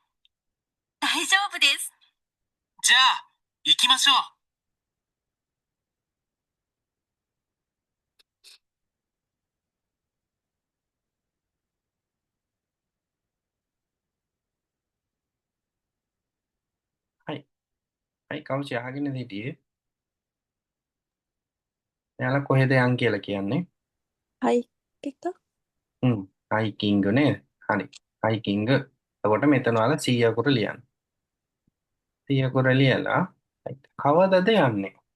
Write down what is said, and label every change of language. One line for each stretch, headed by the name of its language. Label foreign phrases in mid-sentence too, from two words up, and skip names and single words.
Japanese: 大丈夫です。じゃあ、行きましょう。はいはい
Sinhala: කවුචි අහගෙන හිටියේ. එයාලා කොහෙද යන් කියලා කියන්නේ?
English: Hi, Kika.
Sinhala: හයිකින්ග් නේ. හරි. හයිකින්ග්. එතකොට මෙතන ඔයාලා 100 අකුර ලියන්න. 100 අකුර ලියලා කවදද යන්නේ?